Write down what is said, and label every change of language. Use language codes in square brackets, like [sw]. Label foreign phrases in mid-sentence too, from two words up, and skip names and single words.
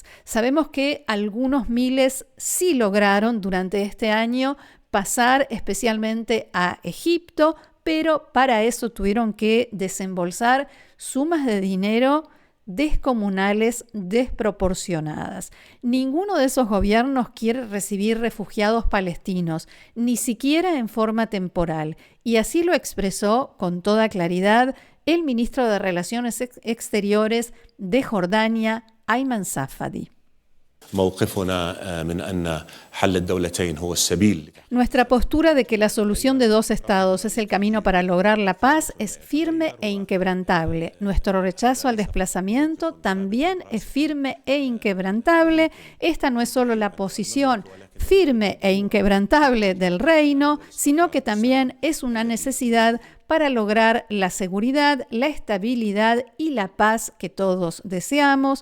[es] Sabemos que algunos miles sí lograron durante este año pasar especialmente a Egipto, pero para eso tuvieron que desembolsar sumas de dinero descomunales, desproporcionadas. Ninguno de esos gobiernos quiere recibir refugiados palestinos, ni siquiera en forma temporal, y así lo expresó con toda claridad el ministro de Relaciones Exteriores de Jordania, Ayman Safadi. [ar] موقفنا من أن حل الدولتين هو السبيل. [es] Nuestra postura de que la solución de dos estados es el camino para lograr la paz es firme e inquebrantable. Nuestro rechazo al desplazamiento también es firme e inquebrantable. Esta no es solo la posición firme e inquebrantable del reino, sino que también es una necesidad para lograr la seguridad, la estabilidad y la paz que todos deseamos.